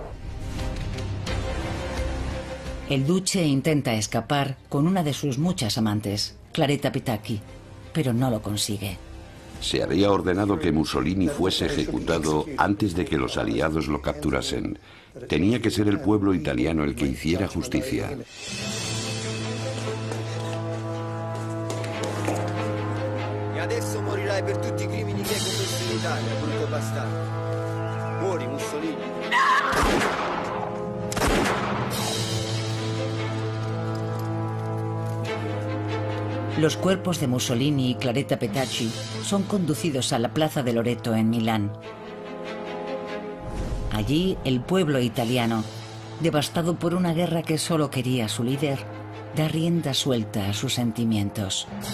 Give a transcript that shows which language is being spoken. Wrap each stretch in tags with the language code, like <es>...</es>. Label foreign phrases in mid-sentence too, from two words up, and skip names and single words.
<es>El duce intenta escapar con una de sus muchas amantes, Claretta Petacchi, pero no lo consigue. Se había ordenado que Mussolini fuese ejecutado antes de que los aliados lo capturasen. Tenía que ser el pueblo italiano el que hiciera justicia.</es> <it>E adesso morirai per tutti I crimini che hai commesso in Italia, brutto bastardo. Muori, Mussolini.</it> <es>Los cuerpos de Mussolini y Claretta Petacchi son conducidos a la Plaza de Loreto en Milán. Allí, el pueblo italiano, devastado por una guerra que solo quería su líder, da rienda suelta a sus sentimientos.</es>